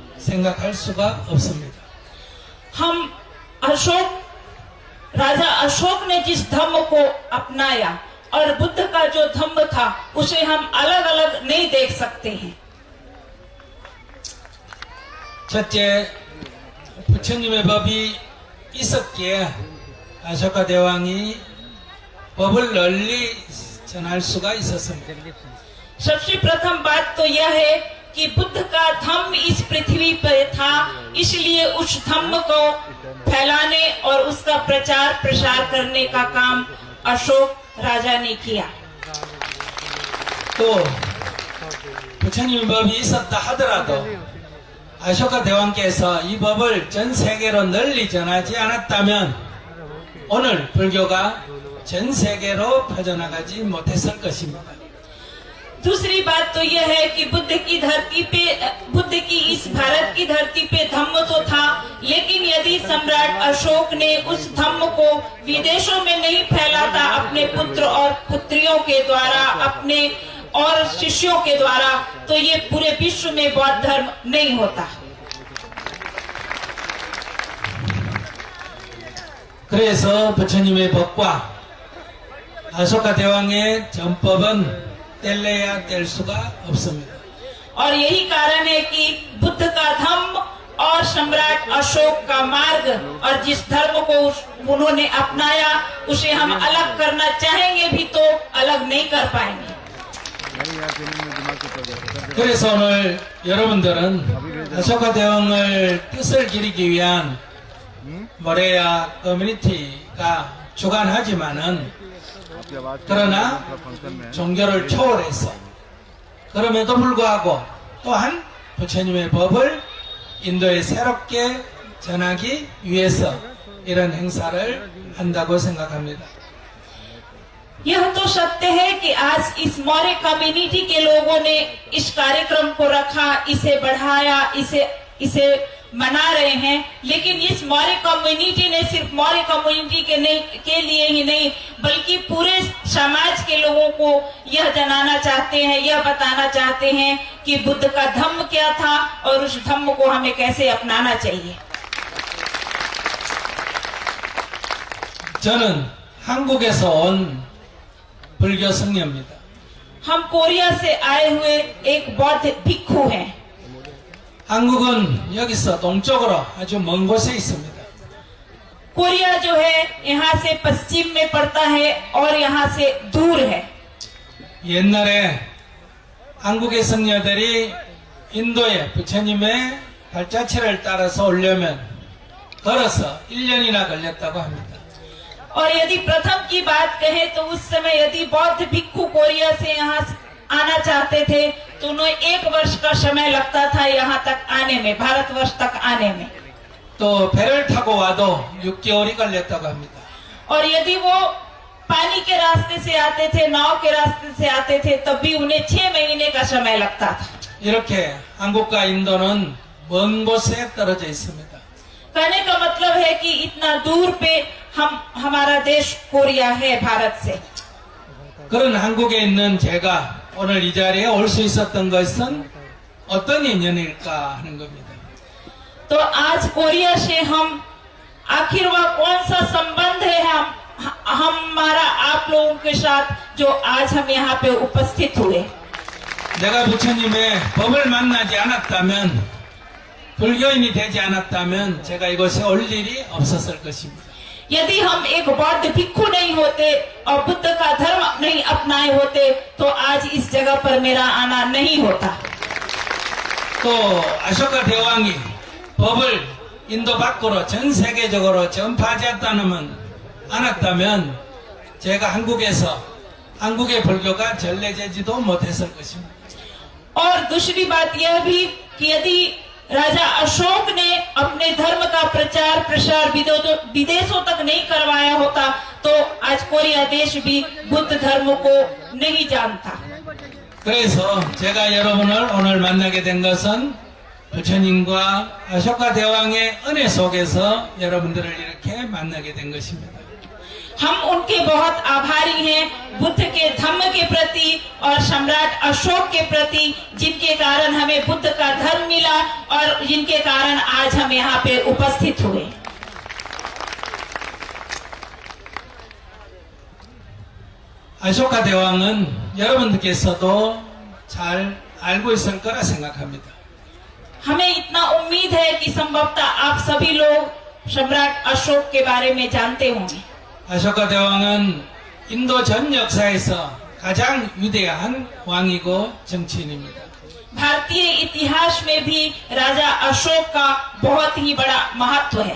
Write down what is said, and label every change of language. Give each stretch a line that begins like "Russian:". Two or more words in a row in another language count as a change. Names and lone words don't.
Korean: 생각할 수가 없습니다.
Hindi: हम राजा अशोक ने जिस धम्म को अपनाया और बुद्ध का जो धम्म था उसे हम अलग अलग नहीं देख सकते हैं।
Korean: 첫째, 부처님의 법이 있었기에 아쇼카 대왕이 법을 널리 전할 수가 있었습니다.
Hindi: सबसे प्रथम बात तो यह है कि बुद्ध का धम्म इस पृथ्वी पर था, इसलिए उस धम्म को फैलाने और उसका प्रचार प्रसार करने का काम अशोक राजा ने किया।
Korean: 또 부처님의 법이 있었다 하더라도 아쇼카 대왕께서 이 법을 전 세계로 널리 전하지 않았다면 오늘 불교가 전 세계로 퍼져나가지 못했을 것입니다.
Hindi: दूसरी बात तो यह है कि बुद्ध की इस भारत की धरती पे धम्म तो था, लेकिन यदि सम्राट अशोक ने उस धम्म को विदेशों में नहीं फैलाता अपने पुत्र और पुत्रियों के द्वारा, अपने और शिष्यों के द्वारा, तो ये पूरे विश्व में बौद्ध धर्म नहीं होता।
Korean: 그래서 부처님의 법과 아쇼카 대왕의 전법은 뗄래야 뗄 수가 없습니다.
Hindi: और यही कारण है कि बुद्ध का धम्म और सम्राट अशोक का मार्ग और जिस धर्म को उन्होंने अपनाया उसे हम अलग करना चाहेंगे भी तो अलग नहीं कर पाएंगे।
Korean: 그래서 오늘 여러분들은 아쇼카 대왕을 뜻을 기리기 위한 모레야 커뮤니티가 주관하지만은 그러나 종교를 초월해서 그럼에도 불구하고 또한 부처님의 법을 인도에 새롭게 전하기 위해서 이런 행사를 한다고 생각합니다.
Hindi: यह तो सत्य है कि आज इस मौर्य कम्युनिटी के लोगों ने इस कार्यक्रम को रखा, इसे बढ़ाया, इसे मना रहे हैं, लेकिन इस मौर्य कम्युनिटी ने सिर्फ मौर्य कम्युनिटी के लिए ही नहीं बल्कि पूरे समाज के लोगों को यह जनाना चाहते हैं, यह बताना चाहते हैं कि बुद्ध का धम्म क्या था और उस धम्म को हमें कैसे अपनाना चाहिए।
Korean: 저는 한국에서 온 불교 승려입니다.
Hindi: हम कोरिया से आए हुए एक बौद्ध भिक्षु हैं।
Korean: 한국은 여기서 동쪽으로 아주 먼 곳에 있습니다.
Hindi: कोरिया जो है यहाँ से पश्चिम में पड़ता है और यहाँ से दूर है।
Korean: 옛날에 한국의 승려들이 인도에 부처님의 발자취를 따라서 오려면 걸어서 1년이나 걸렸다고 합니다.
Hindi: और यदि प्रथम की बात कहें तो उस समय यदि बौद्ध भिक्षु कोरिया से यहाँ आना चाहते थे तो उन्हें 1 वर्ष का समय लगता था यहाँ तक आने में, भारतवर्ष तक आने में।
Korean: 또 배를 타고 와도 6개월이 걸렸다고 합니다.
Hindi: और यदि वो पानी के रास्ते से आते थे, नाव के रास्ते से आते थे, तब भी उन्हें 6 महीने का समय लगता था।
Korean: 이렇게 한국과 인도는 먼 곳에 떨어져 있습니다.
Hindi: कहने का मतलब है कि इतना दूर पे हमारा देश कोरिया है भारत से।
Korean: 그런 한국에 있는 제가 오늘 이 자리에 올 수 있었던 것은 어떤 인연일까 하는 겁니다.
Hindi: तो आज कोरिया से हम आखिर वह कौन सा संबंध है हमारा आप लोगों के साथ जो आज हम यहाँ पे उपस्थित हुए।
Korean: 내가 부처님의 법을 만나지 않았다면 불교인이 되지 않았다면 제가 이곳에 올 일이 없었을 것입니다.
Hindi: यदि हम एक बौद्ध भिक्षु नहीं होते और बुद्ध का धर्म नहीं अपनाए होते तो आज इस जगह पर मेरा आना नहीं होता।
Korean: 또 아쇼카 대왕이 법을 인도 밖으로 전 세계적으로 전파하지 않았다면 제가 한국에서 한국의 불교가 전래되지도 못했을 것입니다.
Hindi: और दूसरी बात यह भी कि यदि राजा अशोक ने अपने धर्म का प्रचार प्रसार विदेशों तक नहीं करवाया होता तो आज कोरिया देश भी बुद्ध धर्म को नहीं जानता।
Korean: 그래서 제가 여러분을 오늘 만나게 된 것은 부처님과 아쇼카 대왕의 은혜 속에서 여러분들을 이렇게 만나게 된 것입니다.
Hindi: हम उनके बहुत आभारी हैं, बुद्ध के धम्म के प्रति और सम्राट अशोक के प्रति, जिनके कारण हमें बुद्ध का धर्म मिला और जिनके कारण आज हम यहाँ पे उपस्थित हुए।
Korean: 아쇼카 대왕은 여러분들께서도 잘 알고 있을 거라 생각합니다.
Hindi: हमें इतना उम्मीद है कि संभवतः आप सभी लोग सम्राट अशोक के बारे में जानते होंगे।
Korean: 아쇼카 대왕은 인도 전 역사에서 가장 위대한 왕이고 정치인입니다.
Hindi: भारतीय इतिहास में भी राजा अशोक का बहुत ही बड़ा महत्व है।